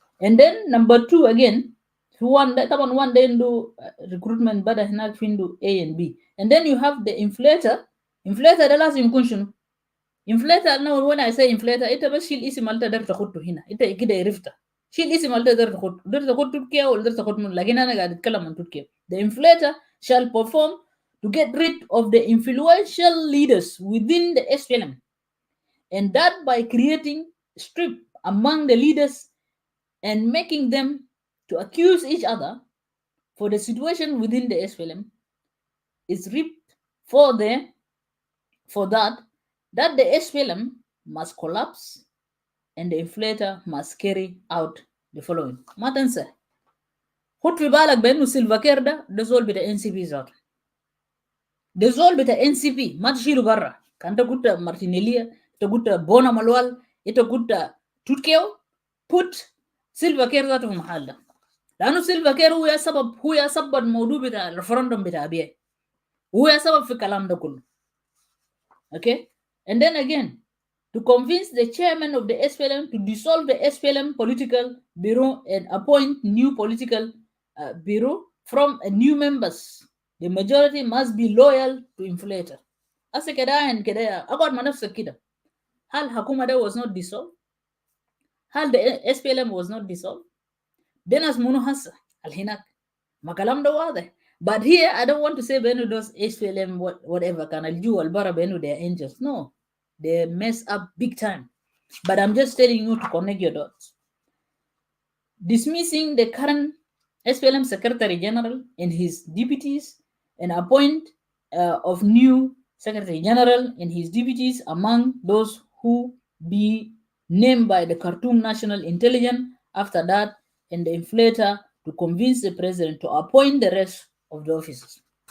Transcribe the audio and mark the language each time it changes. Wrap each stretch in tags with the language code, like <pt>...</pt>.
<en>And then number 2 again</en> <ar>في طبعا</ar> <en>one day عنده recruitment</en> <ar>بدا هناك في عنده</ar> <en>A and B. And then you have the inflator</en> <ar>ده لازم يكون شنو</ar> <en>inflator.</en> <ar>انا</ar> <en>when I say inflator</en> <ar>انت بس شيل اسم اللي تقدر تاخده هنا انت كده عرفته شيل اسم اللي تقدر تاخد تركيا ولا تقدر تاخد من لكن انا قاعد اتكلم عن تركيا.</ar> <en>The inflator shall perform to get rid of the influential leaders within the SPLM and that by creating strife among the leaders and making them to accuse each other for the situation within the SPLM is ripped for that the SPLM must collapse and the inflator must carry out the following.</en> <ar>ما تنسى خد في بالك بأنه سيلفا كير ده زول بتاع NCP ذاته ده زول بتاع NCP ما تشيله برا. كان انت قلت مارتينيليا انت قلت بونا مالوال انت قلت توت كيو put سيلفا كير ذاته في محل ده لأنه سيلفا كير هو سبب الموضوع بتاع الرفرندم بتاع بيه هو سبب في الكلام ده كله.</ar> <en>Okay, and then again to convince the chairman of the SPLM to dissolve the SPLM political bureau and appoint new political bureau from new members. The majority must be loyal to inflator.</en> <ar>Asa كده and كده أقعد مع نفسك كده هل حكومة ده</ar> <en>was not dissolved؟</en> <ar>هل</ar> <en>the SPLM was not dissolved؟</en> <ar>ده ناس منو هسه الهناك ما كلام ده واضح.</ar> <en>But here I don't want to say بأنه those SPLM whatever</en> <ar>كان الجو البرا بأنه</ar> <en>they are angels. No, they mess up big time. But I'm just telling you to connect your dots. Dismissing the current SPLM Secretary General and his deputies and appoint of new Secretary General and his deputies among those who be named by the Khartoum National Intelligence after that and the inflator to convince the president to appoint the rest of the officers.</en>